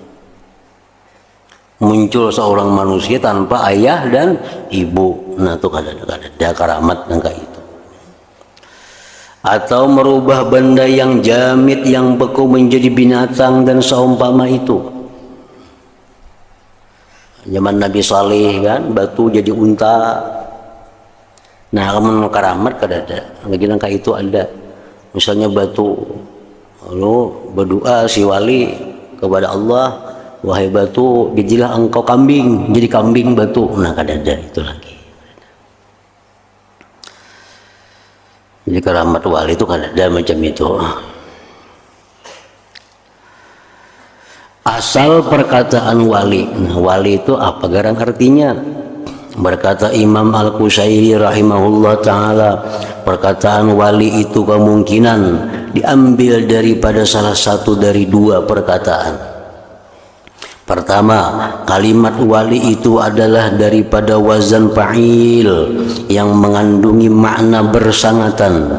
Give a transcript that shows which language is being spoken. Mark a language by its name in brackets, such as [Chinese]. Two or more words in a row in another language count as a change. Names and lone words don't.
[Banjar] Muncul seorang manusia tanpa ayah dan ibu. Nah, itu ada keramat nangka itu. Atau merubah benda yang jamit, yang beku menjadi binatang dan seumpama itu. Zaman Nabi Saleh kan, batu jadi unta. Nah, kalau keramat kada ada. Lagi nangka itu ada. Misalnya batu, lalu berdoa si wali kepada Allah, wahai batu, jadilah engkau kambing, jadi kambing batu. Nah, kada ada itu lagi. Jadi keramat wali itu kada ada macam itu. Asal perkataan wali. Nah, wali itu apa garang artinya? Berkata Imam Al-Qushairi [Arabic] رحمه الله تعالى, [Banjar] perkataan wali itu kemungkinan diambil daripada salah satu dari 2 perkataan. Pertama, kalimat wali itu adalah daripada [Arabic] وزن فعيل [Banjar] yang mengandungi makna bersangatan.